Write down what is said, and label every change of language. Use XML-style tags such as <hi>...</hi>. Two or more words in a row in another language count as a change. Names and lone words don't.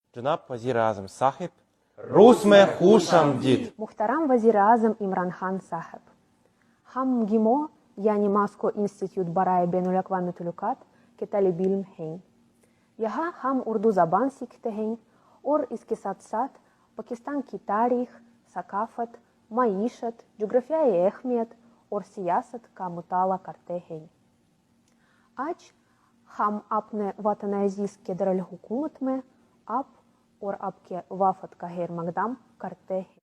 <ur>جناب وزیر اعظم صاحب، روس میں خوش آمدید. محترم وزیرِ اعظم عمران خان صاحب. ہم گیمو، یعنی Moscow Institute برائے بین الاقوام متعلقات, کے طالب علم ہیں. یہاں ہم اردو زبان سیکھتے ہیں اور اس کے ساتھ ساتھ پاکستان کی تاریخ، ثقافت، معیشت، جغرافیائی اہمیت اور سیاست کا مطالعہ کرتے ہیں. آج ہم اپنے وطن عزیز کے دارالحکومت میں آپ اور آپ کے وفد کا خیر مقدم کرتے ہیں.</ur>